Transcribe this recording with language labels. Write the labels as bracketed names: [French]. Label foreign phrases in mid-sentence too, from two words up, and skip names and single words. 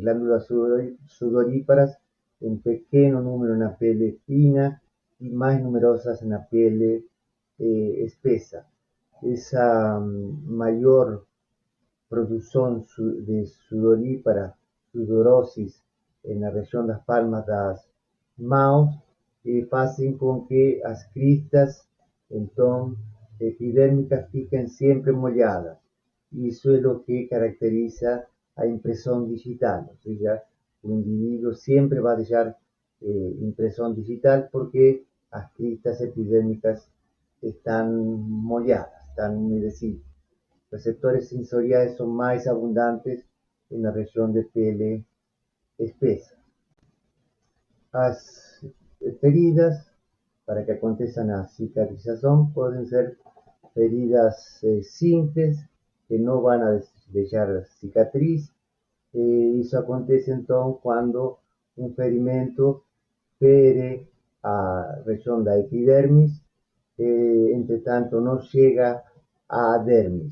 [Spanish] Glándulas sudoríparas en pequeño número en la piel fina y más numerosas en la piel espesa. Esa mayor producción de sudorípara, sudorosis en la región [Portuguese] das palmas das mãos, fazem com que as cristas, então, epidérmicas fiquem sempre molhadas. Isso é o que caracteriza a impressão digital, ou seja, o indivíduo sempre vai deixar impressão digital porque as cristas epidérmicas están molhadas, [Spanish] están humedecidas. Receptores sensoriales son más abundantes en la región de piel espesa. Las feridas, para que aconteça a cicatrización, pueden ser feridas simples, que no van a dejar cicatriz. Eso acontece entonces cuando un [Portuguese] ferimento fere [Spanish] a región da epidermis, entre tanto no llega a dermis.